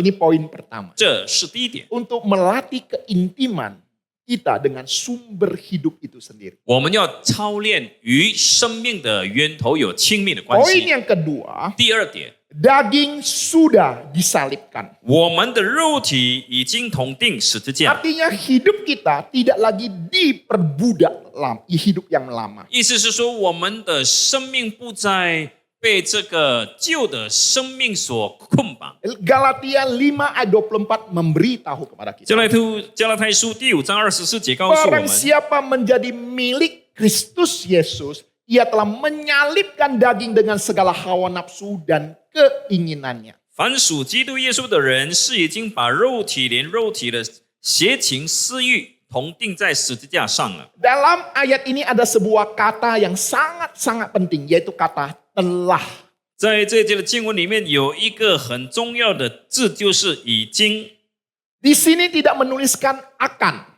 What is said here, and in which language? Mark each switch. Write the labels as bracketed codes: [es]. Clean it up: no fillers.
[id] Ini poin pertama. [zh] 这是第一点。 [id] Untuk melatih keintiman kita dengan sumber hidup itu sendiri. [zh] 我们要操练与生命的源头有亲密的关 [id] Poin [zh] 系。 [id] yang kedua, [zh] 第二点， [id] daging sudah disalibkan. [zh] 我们的肉体已经同定十字架， [id] Artinya hidup kita tidak lagi diperbudak hidup yang lama. [zh] 意思是说，我们的生命不再被这个旧的生命所捆绑。 [id] Galatia 5 ayat 24 memberitahu kepada kita. [zh] 加拉太书第5章24节告诉我 [id] Barang siapa menjadi milik Kristus Yesus, ia telah menyalibkan daging dengan segala hawa nafsu dan keinginannya. [zh] 凡属基督耶稣的人，是已经把肉体连肉体的邪情私欲同定在十字架上了。 [id] Dalam ayat ini ada sebuah kata yang sangat-sangat penting, yaitu kata telah. [zh] 在这节的经文里面有一个很重要的字，就是已经 [id] Di sini tidak menuliskan akan